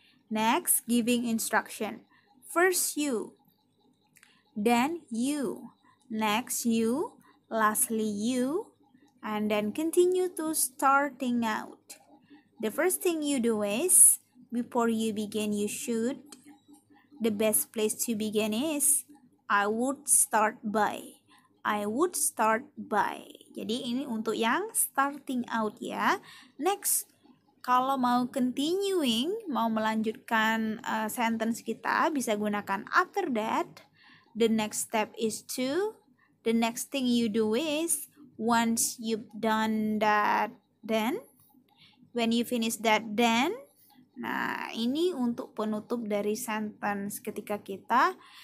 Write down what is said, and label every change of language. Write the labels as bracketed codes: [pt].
[en] Next, giving instruction. First you, then you, next you, lastly you, and then continue to starting out. The first thing you do is, before you begin you should. The best place to begin is, I would start by. I would start by. [id] Jadi ini untuk yang starting out ya. Next, kalau mau continuing, mau melanjutkan sentence kita, bisa gunakan [en] after that. The next step is to. The next thing you do is, once you've done that, then. When you finish that, then. [id] Nah, ini untuk penutup dari sentence ketika kita